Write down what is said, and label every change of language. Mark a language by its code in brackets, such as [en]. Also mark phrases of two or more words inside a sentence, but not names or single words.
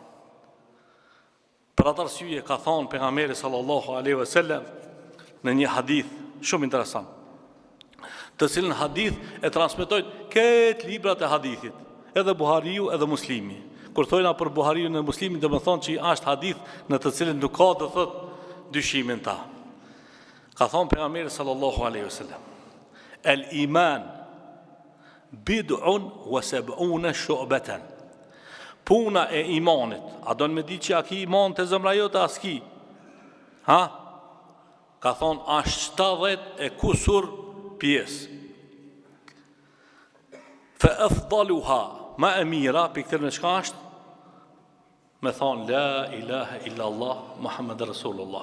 [sq] Për atë arsye ka thonë pejgamberi [ar] صلى الله عليه وسلم [sq] në një hadith shumë interesant, të cilën hadith e transmetojnë këtë librat e hadithit, edhe Buhariu edhe Muslimi. Kur thojna për Buhariu dhe Muslimin, do të thonë që është hadith në të cilën nuk ka të thotë dyshimin ta. Ka thonë pejgamberi [ar] صلى الله عليه وسلم, الإيمان بضع وسبعون شعبة. [sq] Puna e imanit, a do në me di që a ki iman të zemra jote, a s'ki? Ha? Ka thonë, ashtë 70 e kusur pjesë. [ar] فأفضلها, [sq] ma e mira, për këtër në qka ashtë, me thonë, [ar] لا إله إلا الله محمد رسول الله.